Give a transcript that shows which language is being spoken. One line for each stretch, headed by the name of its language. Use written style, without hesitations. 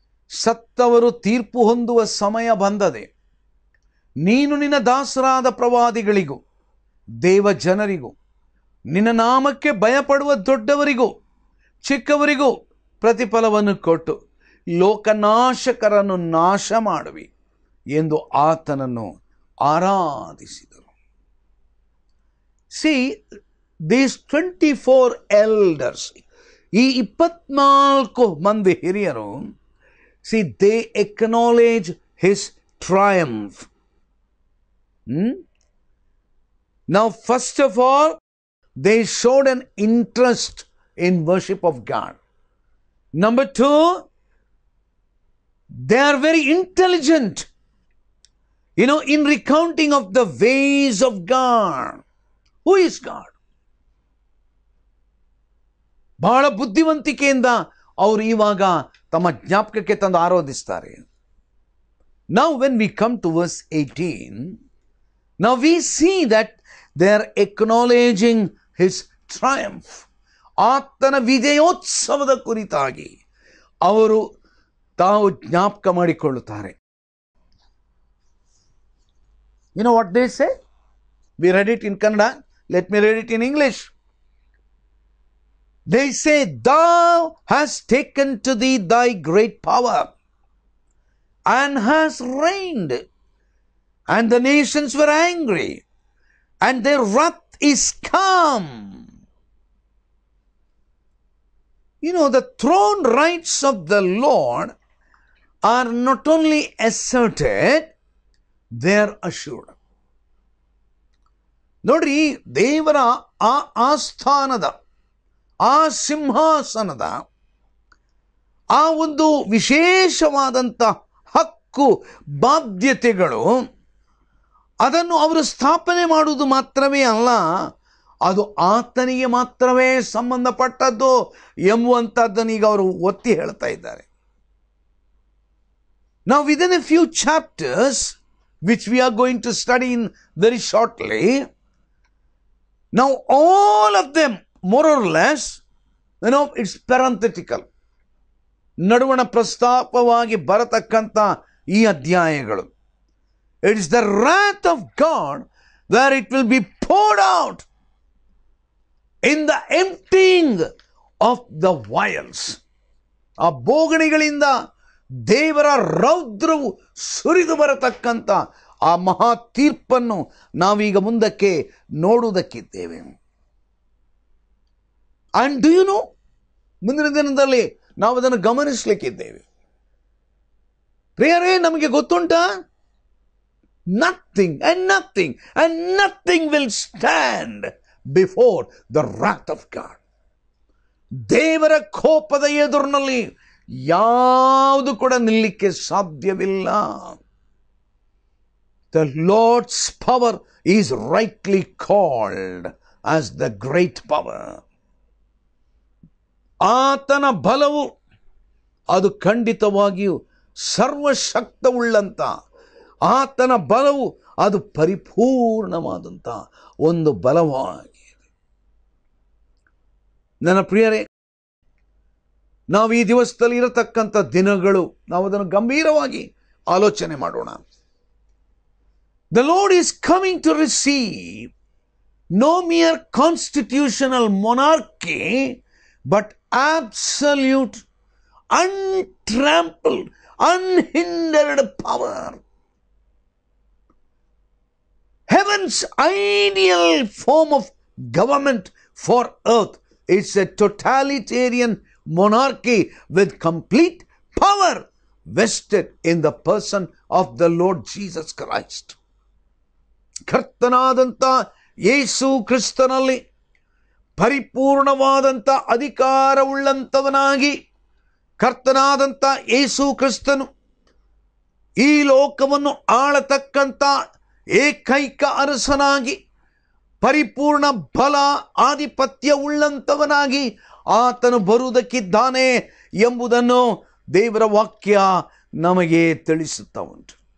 Kannada: ಸತ್ತವರು ತೀರ್ಪು ಹೊಂದುವ ಸಮಯ ಬಂದದೆ. ನೀನು ನಿನ್ನ ದಾಸರಾದ ಪ್ರವಾದಿಗಳಿಗೂ ದೇವ ಜನರಿಗೂ ನಿನ್ನ ನಾಮಕ್ಕೆ ಭಯಪಡುವ ದೊಡ್ಡವರಿಗೂ ಚಿಕ್ಕವರಿಗೂ ಪ್ರತಿಫಲವನ್ನು ಕೊಟ್ಟು ಲೋಕನಾಶಕರನ್ನು ನಾಶ ಮಾಡುವಿ ಎಂದು ಆತನನ್ನು ಆರಾಧಿಸಿದರು.
English: see these 24 elders,
Kannada: ಈ 24 ಮಂದಿ ಹಿರಿಯರು,
English: See they acknowledge his triumph. Now, first of all, they showed an interest in worship of God. Number 2, they are very intelligent, in recounting of the ways of God. Who is God?
Kannada: ಬಹಳ ಬುದ್ಧಿವಂತಿಕೆಯಿಂದ ಅವರು ಇವಾಗ ತಮ್ಮ ಜ್ಞಾಪಕಕ್ಕೆ ತಂದು ಆರಾಧಿಸ್ತಾರೆ.
English: Now, when we come to verse 18, now we see that they are acknowledging his triumph.
Kannada: ಆತನ ವಿಜಯೋತ್ಸವದ ಕುರಿತಾಗಿ ಅವರು ತಾವು ಜ್ಞಾಪಕ ಮಾಡಿಕೊಳ್ಳುತ್ತಾರೆ.
English: You know what they say? We read it in Kannada. Let me read it in English. They say, thou hast taken to thee thy great power and hast reigned, and the nations were angry, and their wrath is come. The throne rights of the Lord are not only asserted, they are assured.
Kannada: ನೋಡ್ರಿ, ದೇವರ ಆ ಆಸ್ಥಾನದ, ಆ ಸಿಂಹಾಸನದ ಆ ಒಂದು ವಿಶೇಷವಾದಂಥ ಹಕ್ಕು ಬಾಧ್ಯತೆಗಳು, ಅದನ್ನು ಅವರು ಸ್ಥಾಪನೆ ಮಾಡುವುದು ಮಾತ್ರವೇ ಅಲ್ಲ, ಅದು ಆತನಿಗೆ ಮಾತ್ರವೇ ಸಂಬಂಧಪಟ್ಟದ್ದು ಎಂಬುವಂಥದ್ದನ್ನು ಈಗ ಅವರು ಒತ್ತಿ ಹೇಳ್ತಾ ಇದ್ದಾರೆ.
English: Now, within a few chapters, which we are going to study in very shortly, now all of them, more or less, it's parenthetical.
Kannada: ನಡುವಣ ಪ್ರಸ್ತಾಪವಾಗಿ ಬರತಕ್ಕಂಥ ಈ ಅಧ್ಯಾಯಗಳು,
English: it is the wrath of God where it will be poured out in the emptying of the vials.
Kannada: ಆ ಬೋಗಣಿಗಳಿಂದ ದೇವರ ರೌದ್ರವು ಸುರಿದು ಬರತಕ್ಕಂಥ ಆ ಮಹಾ ತೀರ್ಪನ್ನು ನಾವೀಗ ಮುಂದಕ್ಕೆ ನೋಡುವುದಕ್ಕಿದ್ದೇವೆ.
English: and do you know,
Kannada: ಮುಂದಿನ ದಿನದಲ್ಲಿ ನಾವು ಅದನ್ನು ಗಮನಿಸಲಿಕ್ಕಿದ್ದೇವೆ. ಪ್ರಿಯರೇ, ನಮಗೆ ಗೊತ್ತುಂಟಾ?
English: Nothing and nothing will stand before the wrath of God.
Kannada: ದೇವರ ಕೋಪದ ಎದುರಿನಲ್ಲಿ ಯಾವುದು ಕೂಡ ನಿಲ್ಲಕ್ಕೆ ಸಾಧ್ಯವಿಲ್ಲ.
English: The Lord's power is rightly called as the great power.
Kannada: ಆತನ ಬಲವು ಅದು ಖಂಡಿತವಾಗಿಯೂ ಸರ್ವಶಕ್ತವುಳ್ಳಂತ, ಆತನ ಬಲವು ಅದು ಪರಿಪೂರ್ಣವಾದಂಥ ಒಂದು ಬಲವಾಗಿದೆ. ನನ್ನ ಪ್ರಿಯರೇ, ನಾವು ಈ ದಿವಸದಲ್ಲಿ ಇರತಕ್ಕಂಥ ದಿನಗಳು, ನಾವು ಅದನ್ನು ಗಂಭೀರವಾಗಿ ಆಲೋಚನೆ ಮಾಡೋಣ.
English: The Lord is coming to receive no mere constitutional monarchy, but absolute, untrampled, unhindered power. Heaven's ideal form of government for earth is a totalitarian monarchy with complete power vested in the person of the Lord Jesus Christ.
Kannada: ಕರ್ತನಾದಂಥ ಯೇಸು ಕ್ರಿಸ್ತನಲ್ಲಿ ಪರಿಪೂರ್ಣವಾದಂಥ ಅಧಿಕಾರವುಳ್ಳಂಥವನಾಗಿ ಕರ್ತನಾದಂಥ ಯೇಸು ಕ್ರಿಸ್ತನು ಈ ಲೋಕವನ್ನು ಆಳತಕ್ಕಂಥ ಏಕೈಕ ಅರಸನಾಗಿ, ಪರಿಪೂರ್ಣ ಬಲ ಆಧಿಪತ್ಯವುಳ್ಳಂಥವನಾಗಿ ಆತನು ಬರುವುದಕ್ಕಿದ್ದಾನೆ ಎಂಬುದನ್ನು ದೇವರ ವಾಕ್ಯ ನಮಗೆ ತಿಳಿಸುತ್ತಾ ಉಂಟು.